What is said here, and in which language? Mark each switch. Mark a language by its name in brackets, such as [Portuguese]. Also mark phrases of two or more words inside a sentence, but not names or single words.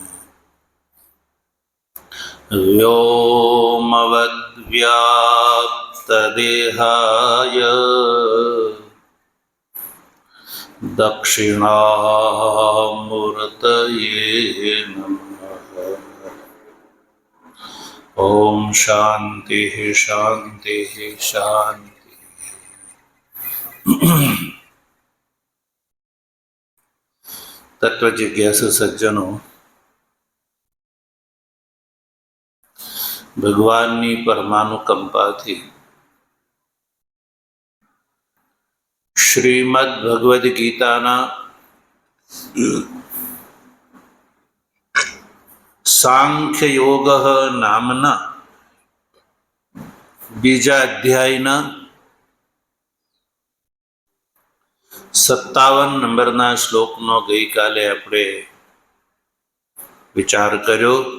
[Sanskrit] व्योमवद्व्याप्तदेहाय दक्षिणामूर्तये नमः। ओम शांति शांति शांति। [Hindi] तत्व जिज्ञासु सज्जनों, [Gujarati] ભગવાનની પરમાનુકંપાથી શ્રીમદ ભગવદ્ ગીતાના સાંખ્ય યોગ નામના બીજા અધ્યાયના 57 નંબરના શ્લોકનો ગઈકાલે આપણે વિચાર કર્યો.